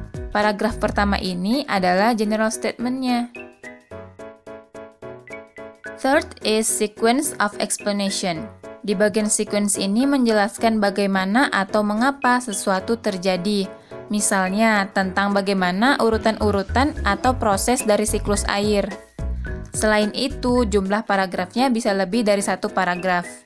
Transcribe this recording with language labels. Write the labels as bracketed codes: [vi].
[id] Paragraf pertama ini adalah general statement-nya. [en] Third is sequence of explanation. [id] Di bagian sequence ini menjelaskan bagaimana atau mengapa sesuatu terjadi. Misalnya, tentang bagaimana urutan-urutan atau proses dari siklus air. Selain itu, jumlah paragrafnya bisa lebih dari 1 paragraf.